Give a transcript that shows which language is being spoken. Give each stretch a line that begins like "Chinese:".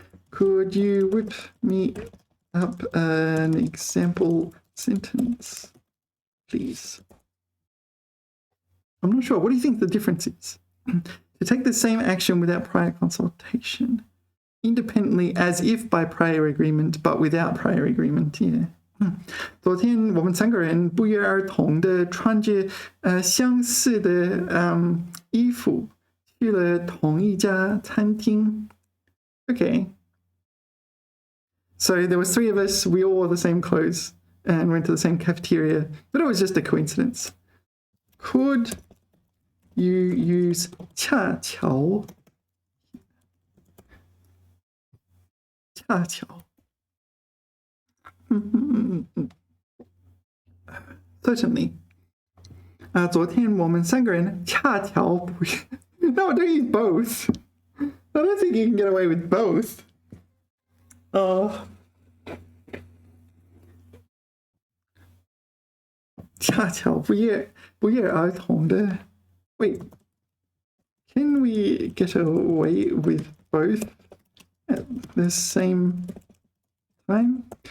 English: Could you whip me up an example sentence, please? I'm not sure. What do you think the difference is? To take the same action without prior consultation, independently as if by prior agreement, but without prior agreement, yeah.
Chinese: 昨天我们3个人不约而同的穿着相似的衣服去了同一家餐厅.
English: Okay. So there was 3 of us, we all wore the same clothes and went to the same cafeteria, but it was just a coincidence. Could you use 恰巧?
Chinese: 恰巧.
English: Certainly.
Chinese: 昨天我们3个人恰巧不约.
English: No, don't use both. I don't think you can get away with both.
Chinese: 恰巧不约而同的.
English: Wait, can we get away with both at the same time?